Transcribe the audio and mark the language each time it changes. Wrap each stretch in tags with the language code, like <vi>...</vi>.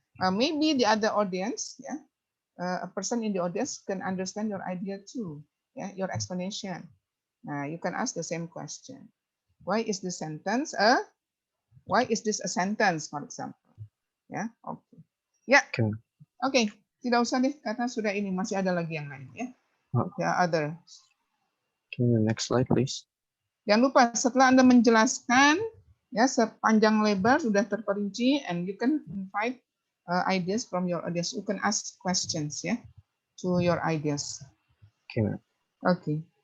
<en>Maybe the other audience, yeah, a person in the audience can understand your idea too, yeah, your explanation. Now you can ask the same question. Why is this sentence Why is this a sentence, for example? Yeah. Okay. Yeah. Okay.</en> <id>Tidak usah deh, karena sudah ini masih ada lagi yang lain, ya.</id> <en>Yeah, other. Okay, the next slide, please.</en> <id>Jangan lupa setelah Anda menjelaskan ya sepanjang lebar sudah terperinci,</id> <en>and you can invite ideas from your audience. You can ask questions, ya. to your ideas. Okay, ma'am. Okay.</en>